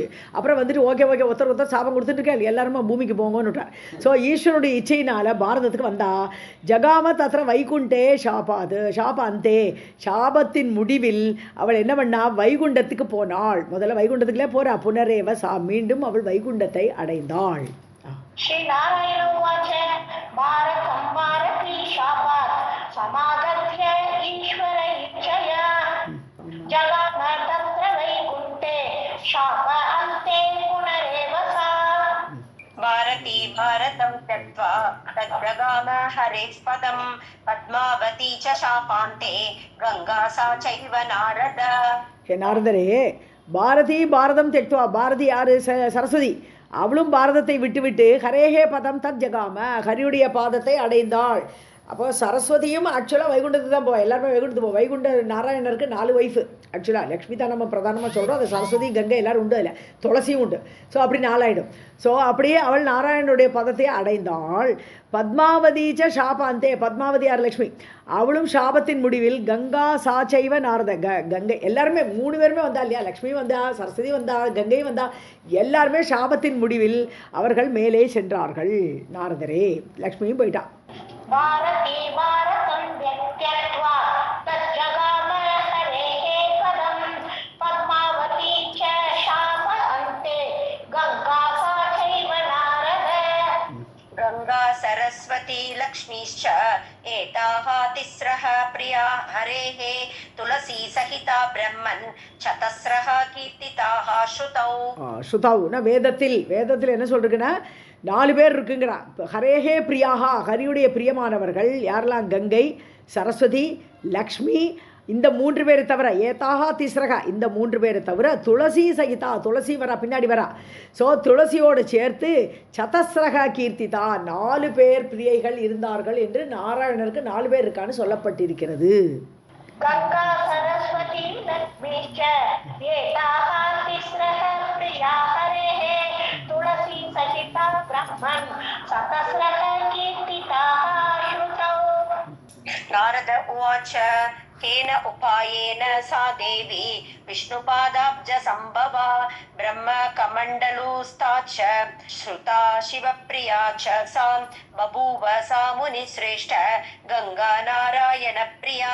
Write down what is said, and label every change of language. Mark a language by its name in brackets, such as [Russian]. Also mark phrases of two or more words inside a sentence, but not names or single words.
[Tamil] அப்புறம் வந்துட்டு ஓகே ஒருத்தர் சாபம் கொடுத்துட்டுருக்கேன் எல்லாருமே பூமிக்கு போங்கன்னு விட்டார். ஸோ ஈஸ்வரோடைய இச்சையினால் பாரதத்துக்கு வந்தா. [Sanskrit] जगाम तत्र वैकुण्ठे शापान्ते, [Tamil] சாபத்தின் முடிவில் அவள் என்ன பண்ணா, வைகுண்டத்துக்கு போனாள். முதல்ல வைகுண்டத்துக்குள்ளே போறா. [Sanskrit] पुनरेव सा, [Tamil] மீண்டும் அவள் வைகுண்டத்தை அடைந்தாள். [Sanskrit] श्री नारायण उवाच भारतं भारती शापात् समागत्य ईश्वर इच्छया जगाम तत्र वैकुण्ठे शाप अन्ते पुनरेव सा. भारती भारतं त्यक्त्वा तद्जगाम हरेः पदं पद्मावती च शापान्ते गङ्गा सा चैव नारद. [Tamil] ஹே நாரதரே, [Sanskrit] भारती भारतं त्यक्त्वा, [Tamil] பாரதி யாரு, சரஸ்வதி. அவளும் பாரதத்தை விட்டுவிட்டு [Sanskrit] हरेः पदं तत् जगाम, [Tamil] ஹரியுடைய பாதத்தை அடைந்தாள். அப்போ சரஸ்வதியும் ஆக்சுவலாக வைகுண்டத்துக்கு தான் போவா. எல்லாருமே வைகுண்டத்துக்கு போவோம். வைகுண்ட நாராயணருக்கு 4 ஒய்ஃபு. ஆக்சுவலாக லக்ஷ்மி தான் நம்ம பிரதானமாக சொல்கிறோம். அது சரஸ்வதி கங்கை எல்லோரும் உண்டு, அதில் துளசியும் உண்டு. ஸோ அப்படி 4 ஆகிடும். ஸோ அப்படியே அவள் நாராயணனுடைய பதத்தை அடைந்தாள். [Sanskrit] पद्मावती च शापान्ते, [Tamil] பத்மாவதி யார், லக்ஷ்மி. அவளும் சாபத்தின் முடிவில் [Sanskrit] गङ्गा सा चैव नारद, [Tamil] கங்கை எல்லாருமே 3 பேருமே வந்தா இல்லையா. லக்ஷ்மி வந்தா, சரஸ்வதி வந்தா, கங்கை வந்தா. எல்லாருமே சாபத்தின் முடிவில் அவர்கள் மேலே சென்றார்கள். நாரதரே, லக்ஷ்மியும் போயிட்டா. [Sanskrit] भारती भारतं त्यक्त्वा तज्जगाम हरेः पदं पद्मावती च शाप अन्ते गङ्गा सा चैव नारद. गङ्गा सरस्वती लक्ष्मीश्च एताः तिस्रः प्रिया हरेः तुलसी सहिता ब्रह्मन् चतस्रः कीर्तिताः श्रुतौ. [Tamil] ஸ்ருதௌனா வேதத்தில் என்ன சொல்றதுன்னா 4 பேர் இருக்குங்கிறா. [Sanskrit] हरेः प्रियाः, [Tamil] ஹரியுடைய பிரியமானவர்கள் யாரெல்லாம், கங்கை, சரஸ்வதி, லக்ஷ்மி. இந்த 3 பேரை தவிர [Sanskrit] एताः तिस्रः, [Tamil] இந்த 3 பேரை தவிர [Sanskrit] तुलसी सहिता, [Tamil] துளசி வரா பின்னாடி வரா. ஸோ துளசியோடு சேர்த்து [Sanskrit] चतस्रः कीर्तिताः, [Tamil] 4 பேர் பிரியைகள் இருந்தார்கள் என்று நாராயணருக்கு 4 பேர் இருக்கான்னு சொல்லப்பட்டிருக்கிறது. [Sanskrit] गंगा सरस्वती लक्ष्मीश्च एताः तिस्रः प्रिया हरेः तुलसी सहिता ब्रह्मन् चतस्रः कीर्तिताः श्रुतौ. नारद उवाच केन उपायेन सा देवी विष्णुपादाब्ज संभवा ब्रह्मकमण्डलुस्था च श्रुता शिवप्रिया च सा बभूव सा मुनिश्रेष्ठ गंगा नारायण प्रिया.